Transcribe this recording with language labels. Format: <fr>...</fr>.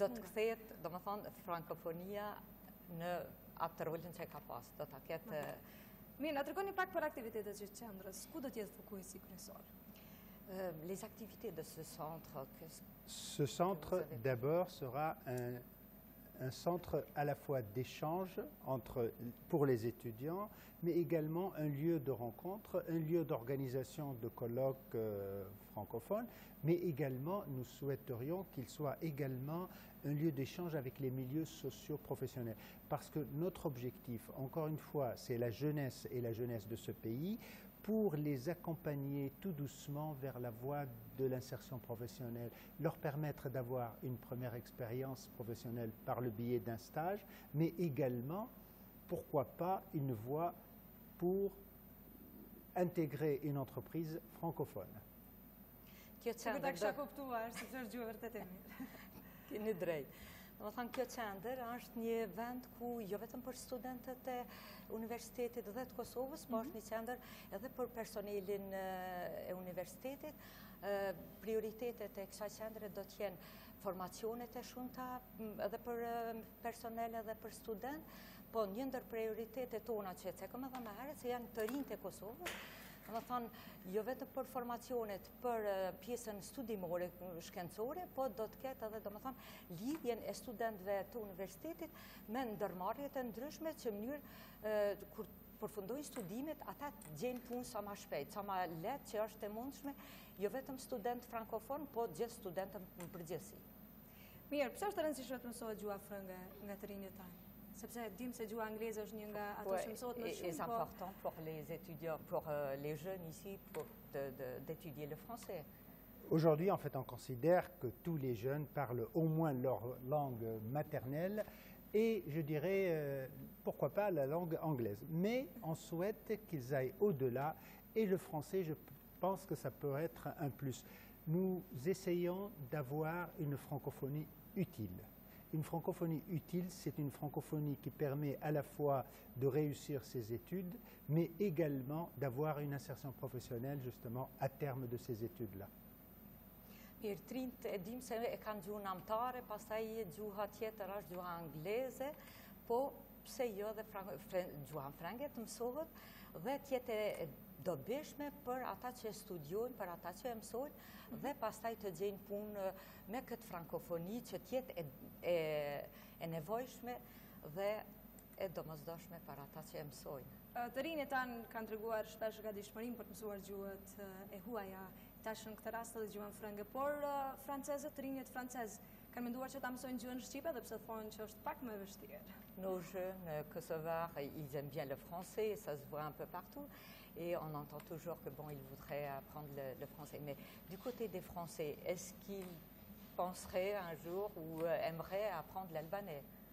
<sq>do të kthehet, domethënë frankofonia në atë rolin që ka pas, do ta ketë. Mirë, na tregoni pak për aktivitetet që qendrës, ku do të jetë fokusi kryesor?</sq> <fr>Les activités de ce centre. Ce centre d'abord sera un centre à la fois d'échange pour les étudiants, mais également un lieu de rencontre, un lieu d'organisation de colloques francophones, mais également nous souhaiterions qu'il soit également un lieu d'échange avec les milieux sociaux professionnels. Parce que notre objectif, encore une fois, c'est la jeunesse et la jeunesse de ce pays, pour les accompagner tout doucement vers la voie de l'insertion professionnelle, leur permettre d'avoir une première expérience professionnelle par le biais d'un stage, mais également, pourquoi pas, une voie pour intégrer une entreprise francophone.</fr> <sq>Do të thënë, kjo qendër është një vend ku jo vetëm për studentët e universitetit dhe të Kosovës, po është një qendër edhe për personelin e universitetit. Prioritetet e kësaj qendre do të jenë formacionet e shumta edhe për personel edhe për student, po një ndër prioritetet tona që cekëm edhe më herët se janë të rinjtë e Kosovës. Do të thonë, jo vetëm për formacionet për pjesën studimore shkencore, po do të ketë edhe, do të thonë, lidhjen e studentëve të universitetit me ndërmarrjet e ndryshme që mënyrë kur përfundojnë studimet, ata të gjejnë punë sa më shpejt, sa më lehtë që është e mundshme, jo vetëm student frankofon, po gjithë studentët në përgjithësi. Mirë, pse është e rëndësishme të mësohet gjuha frënge nga të rinjtë tanë? Sepse dim se gjuha angleze është një nga ato që mësohet më shumë.</sq> <fr>C'est important pour les étudiants, pour les jeunes ici, d'étudier le français. Aujourd'hui, en fait, on considère que tous les jeunes parlent au moins leur langue maternelle et, je dirais, pourquoi pas la langue anglaise. Mais on souhaite qu'ils aillent au-delà et le français, je pense que ça peut être un plus. Nous essayons d'avoir une francophonie utile. Une francophonie utile, c'est une francophonie qui permet à la fois de réussir ses études, mais également d'avoir une insertion professionnelle justement à terme de ces études-là.</fr> <sq>Mirë, trinjt e dim se e kanë gjuhën amtare, pastaj gjuha tjetër është gjuha angleze, po pse jo dhe gjuha frënge të mësohet dhe tjetë e dobishme për ata që studiojnë, për ata që e mësojnë, dhe pastaj të gjejnë punë me këtë frankofoni që tjetë e nevojshme dhe e domosdoshme për ata që e mësojnë. Të rinjtë tanë kanë treguar shpesh gatishmërinë për të mësuar gjuhët e huaja, tash në këtë rast edhe gjuhën frënge, por francezët, të rinjtë francezë, kanë menduar që ta mësojnë gjuhën shqipe dhe pse thonë që është pak më e vështirë.</sq> <fr>Nos jeunes kosovars, ils aiment bien le français, ça se voit un peu partout. Et on entend toujours que bon, ils voudraient apprendre le français. Mais du côté des Français, est-ce qu'ils penseraient un jour ou aimeraient apprendre l'albanais?</fr>